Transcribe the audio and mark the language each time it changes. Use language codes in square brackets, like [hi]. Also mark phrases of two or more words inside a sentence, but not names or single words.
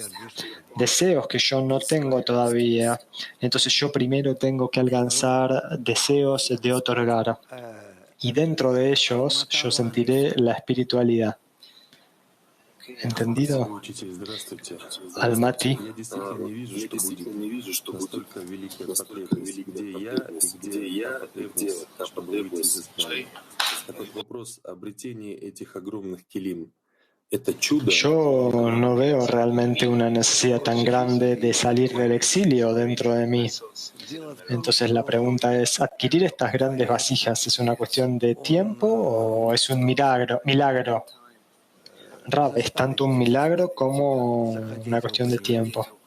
[es] Deseos que yo no tengo todavía. Entonces yo primero tengo que alcanzar deseos de otorgar. Y dentro de ellos yo sentiré la espiritualidad. ¿Entendido? Almaty. [ru] Я действительно не вижу, что будет настолько великая потребность, где я и где та потребность, чтобы выйти из исправления. Такой вопрос обретения этих огромных килим. Это чудо. [es] Yo no veo realmente una necesidad tan grande de salir del exilio dentro de mí. Entonces la pregunta es, ¿adquirir estas grandes vasijas es una cuestión de tiempo o es un milagro? Rav, es tanto un milagro como una cuestión de tiempo.